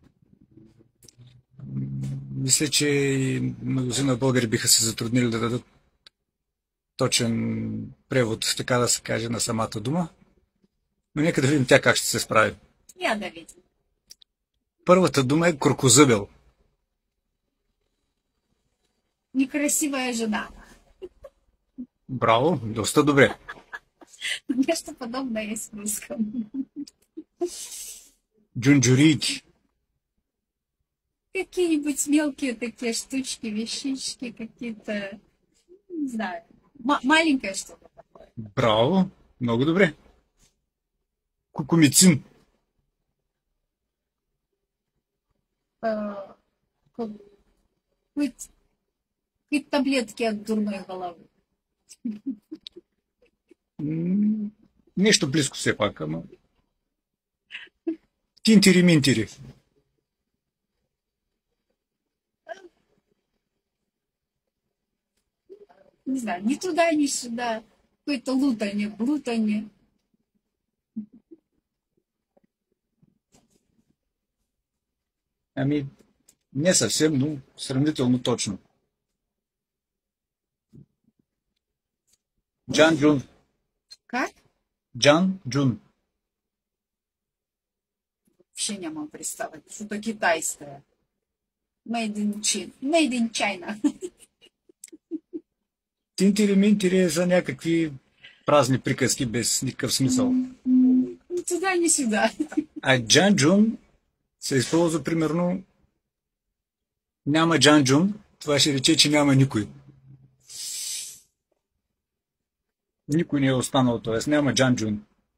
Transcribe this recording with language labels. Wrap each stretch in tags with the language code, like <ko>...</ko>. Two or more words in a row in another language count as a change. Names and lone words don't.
<bg>Мисля, че и мнозина българи биха се затруднили да дадат точен превод, така да се каже, на самата дума. Но нека да видим тя как ще се справи. Я да видим. Първата дума е крокозъбел.</bg> <ru>Некрасивая жена.</ru> <bg>Браво, доста добре.</bg> <ru>Нещо подобное есть в русском.</ru> <bg>Джунджурийки.</bg> <ru>Какие-нибудь мелкие такие штучки, вещички какие-то, не знаю, маленькое что-то такое.</ru> <bg>Браво, много добре. Кукумицин.</bg> <ru>Э, Какие-то таблетки от дурной головы.</ru> <bg>Нещо близко все пак, ама... Тинтери-минтери.</bg> <ru>Не знаю, ни туда, ни сюда. Какое-то лутанье, блутанье.</ru> <bg>Ами, не съвсем, но сравнително точно. Джан Джун.</bg> <ru>Как?</ru> <bg>Джан Джун.</bg> <ru>Вообще не могу представить. Что-то китайское.</ru> <en>Made in China.</en> <bg>Тинтери-минтери е за някакви празни приказки без никакъв смисъл.</bg> <ru>Ни туда, ни сюда.</ru> <bg>А Джан Джун се използва примерно няма Джан Джун, това ще рече, че няма никой. Никой не е останал, т.е. няма Джан Джун.</bg>